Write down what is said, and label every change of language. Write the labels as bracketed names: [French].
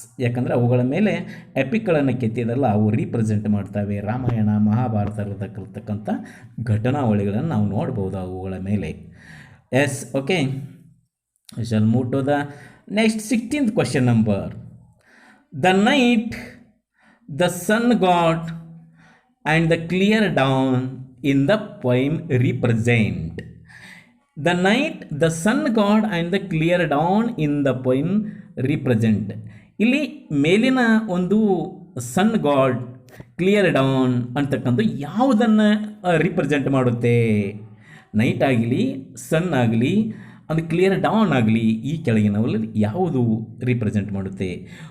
[Kannada] ಯಾಕಂದರೆ ಅವುಗಳ ಮೇಲೆ ಎಪಿಕ್ಗಳನ್ನು ಕೆತ್ತಿದಲ್ಲ, ಅವು ರಿಪ್ರೆಸೆಂಟ್ ಮಾಡ್ತವೆ ರಾಮಾಯಣ ಮಹಾಭಾರತದಲ್ಲಿರ್ತಕ್ಕಂಥ ಘಟನಾವಳಿಗಳನ್ನು ನಾವು ನೋಡ್ಬೋದು ಅವುಗಳ ಮೇಲೆ. [English] Yes, okay, shall move to the next 16th question number. The night, the sun god and the clear dawn in the poem represent. The night, the sun god and the clear dawn in the poem represent. [Kannada] ಇಲ್ಲಿ ಮೇಲಿನ ಒಂದು ಸನ್ god, clear down ಅಂತಕ್ಕಂಥ ಯಾವುದನ್ನು represent ಮಾಡುತ್ತೆ? Night ಆಗಲಿ, ಸನ್ ಆಗಲಿ, ಅದು clear down ಆಗಲಿ, ಈ ಕೆಳಗಿನವಲ್ಲಿ ಯಾವುದು ರಿಪ್ರೆಸೆಂಟ್ ಮಾಡುತ್ತೆ?